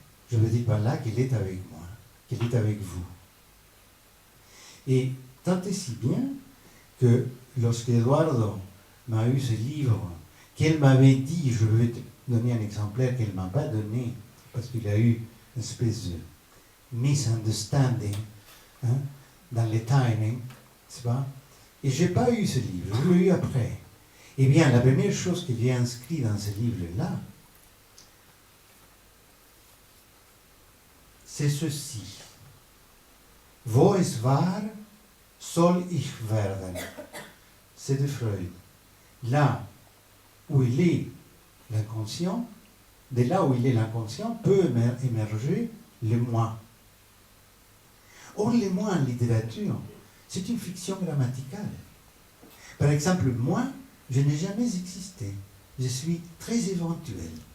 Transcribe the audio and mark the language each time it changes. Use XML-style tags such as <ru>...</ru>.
<fr>Je ne dis pas là qu'elle est avec moi, qu'elle est avec vous. Et tant et si bien que lorsque Eduardo m'a eu ce livre, qu'elle m'avait dit, je vais te donner un exemplaire qu'elle ne m'a pas donné, parce qu'il a eu une espèce de misunderstanding dans le timing, c'est pas? Et je n'ai pas eu ce livre, je l'ai eu après. Eh bien, la première chose qui est inscrite dans ce livre-là, c'est ceci.</fr> <de>Wo es war, soll ich werden.</de> <fr>C'est de Freud. Là où il est l'inconscient, de là où il est l'inconscient, peut émerger le moi. Or, le moi en littérature, c'est une fiction grammaticale. Par exemple, moi, je n'ai jamais existé. Je suis très éventuel.</fr>